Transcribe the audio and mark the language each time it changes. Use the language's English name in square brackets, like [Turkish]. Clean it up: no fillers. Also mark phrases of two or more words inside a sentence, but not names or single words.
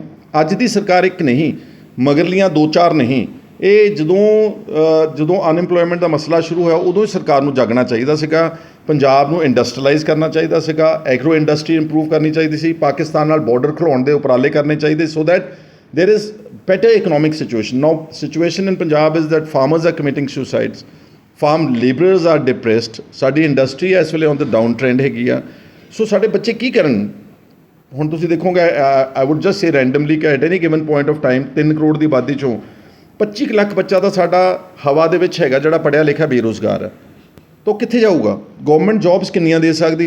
[Punjabi] ਅੱਜ ਦੀ ਸਰਕਾਰ ਇੱਕ ਨਹੀਂ, ਮਗਰਲੀਆਂ 2-4 ਨਹੀਂ। ਇਹ ਜਦੋਂ ਅਨਐਮਪਲੋਇਮੈਂਟ ਦਾ ਮਸਲਾ ਸ਼ੁਰੂ ਹੋਇਆ ਉਦੋਂ ਹੀ ਸਰਕਾਰ ਨੂੰ ਜਾਗਣਾ ਚਾਹੀਦਾ ਸੀਗਾ। ਪੰਜਾਬ ਨੂੰ ਇੰਡਸਟਰੀਲਾਈਜ਼ ਕਰਨਾ ਚਾਹੀਦਾ ਸੀਗਾ, [English] agro industry improve [Punjabi] ਕਰਨੀ ਚਾਹੀਦੀ ਸੀ, ਪਾਕਿਸਤਾਨ ਨਾਲ ਬਾਰਡਰ ਖਿਲਾਉਣ ਦੇ ਉਪਰਾਲੇ ਕਰਨੇ ਚਾਹੀਦੇ [English] so that there is better economic situation. Now situation in Punjab is that farmers are committing suicides, farm labourers are depressed, [Punjabi] ਸਾਡੀ ਇੰਡਸਟਰੀ ਇਸ ਵੇਲੇ [English] on the down trend [Punjabi] ਹੈਗੀ ਆ। ਸੋ ਸਾਡੇ ਬੱਚੇ ਕੀ ਕਰਨ? ਹੁਣ ਤੁਸੀਂ ਦੇਖੋਗੇ [English] I would just say randomly [Punjabi] ਕਿ [English] at any given point of time [Punjabi] 3 ਕਰੋੜ ਦੀ ਆਬਾਦੀ 'ਚੋਂ 25 ਲੱਖ ਬੱਚਾ ਤਾਂ ਸਾਡਾ ਹਵਾ ਦੇ ਵਿੱਚ ਹੈਗਾ ਜਿਹੜਾ ਪੜ੍ਹਿਆ ਲਿਖਿਆ ਬੇਰੁਜ਼ਗਾਰ ਹੈ। ਤਾਂ ਕਿੱਥੇ ਜਾਊਗਾ? [English] government jobs [Punjabi] ਕਿੰਨੀਆਂ ਦੇ ਸਕਦੀ?